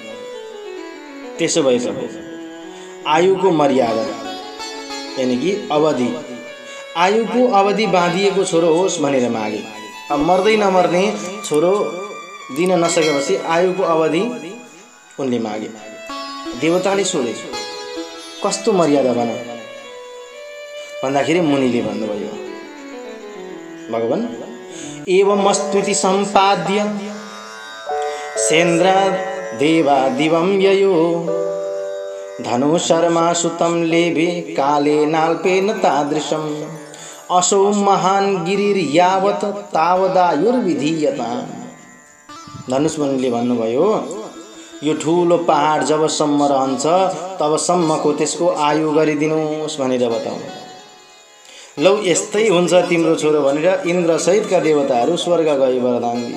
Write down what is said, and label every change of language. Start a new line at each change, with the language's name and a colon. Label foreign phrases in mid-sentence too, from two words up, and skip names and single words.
Nepali: त्यसो भए प्रभु, आयुको मर्यादा यानि कि अवधि, आयुको अवधि बाँधिएको छोरो होस् भनेर मागे। अब मर्दै नमर्ने छोरो दिन नसकेपछि आयुको अवधि उनले मागे। देवताले सोधे, कस्तो मर्यादा भन भन्दाखेरि मुनिले भन्नुभयो, भगवान,
Sanskrit: एवमस्तुति सम्पाद्य सेन्द्र देवा दिवं ययो धनु शर्मा सुतं लेभे काले नाल्पेन तादृशम् असौ महान गिरिर यावत तावदायुर्विधीयता।
Nepali: धनुष मुनिले भन्नुभयो, यो ठुलो पहाड जबसम्म रहन्छ तबसम्मको त्यसको आयु गरिदिनुहोस् भनेर बताउनु। लौ यस्तै हुन्छ तिम्रो छोरो भनेर इन्द्र सहितका देवताहरू स्वर्ग गए वरदान दिए।